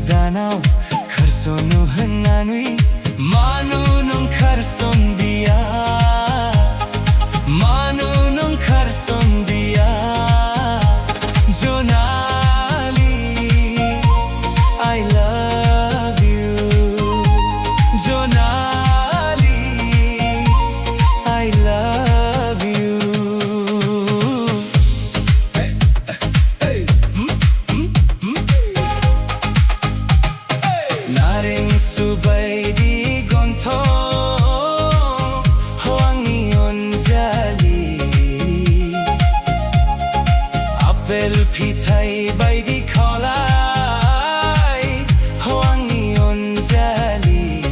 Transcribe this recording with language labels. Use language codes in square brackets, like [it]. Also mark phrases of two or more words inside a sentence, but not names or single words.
[brx] दानाव खारस'नो होननानै मानो नों खारस'नदिया मानो नों खारस'नदिया जनालि [en] I love you [brx] जनालि [en] I love you [brx] नारें सुबायदि गन्थं आंनि अनजालि आपेल फिथाइ बायदि खावलाय आंनि अनजालि